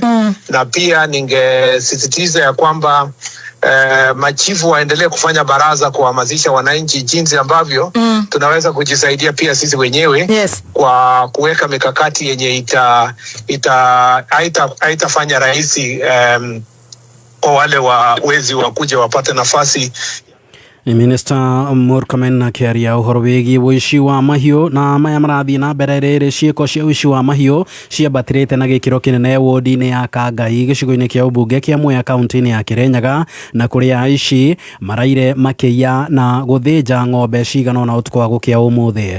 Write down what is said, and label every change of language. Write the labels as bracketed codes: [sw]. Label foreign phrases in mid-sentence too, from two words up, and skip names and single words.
[sw] Na pia ningesisitiza ya kwamba machifu waendelee kufanya baraza kuhamasisha wananchi jinsi ambavyo tunaweza kujisaidia pia sisi wenyewe. Yes. Kwa kuweka mikakati yenye haitafanya rahisi kwa wale wezi wakuja wapate nafasi. [ki] Minister Murkomen akiaria uhoro wigi wici wa mahiu na maya marathie na mbere riri ciiko cia wici wa mahiu ciambatirite na gikiro kinene wodi-ini ya Kangai gicigo-ini kia ubunge kia Mwea kaunti-ini ya Kirinyaga, na kuria aici maraire makiya na guthinja ng'ombe cigana na utuko wa gukia umuthi.